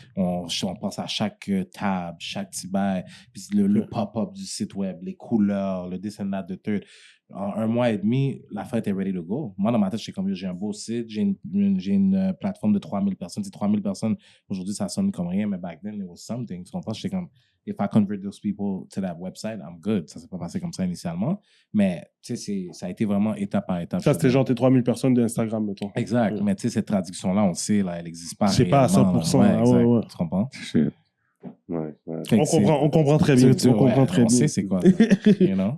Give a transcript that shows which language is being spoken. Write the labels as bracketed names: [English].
[French] On pense à chaque tab, chaque petit bail, puis le pop-up du site web, les couleurs, le dessin de third. En 1 mois et demi, la fête est [English] ready to go. [French] Moi, dans ma tête, j'étais comme, j'ai un beau site, j'ai une plateforme de 3000 personnes. C'est 3000 personnes. Aujourd'hui, ça sonne comme rien, mais [English] back then, it was something. [French] Tu comprends? J'étais comme, [English] if I convert those people to that website, I'm good. [French] Ça s'est pas passé comme ça initialement. Mais, tu sais, ça a été vraiment étape par étape. Ça, c'était genre tes 3000 personnes d'Instagram, mettons. Exact. Mais, tu sais, cette traduction-là, on le sait, là, elle n'existe pas. C'est pas à 100%. Ouais. Tu comprends? Ouais. On comprend très bien. On comprend très bien. On sait c'est quoi. [English] You know?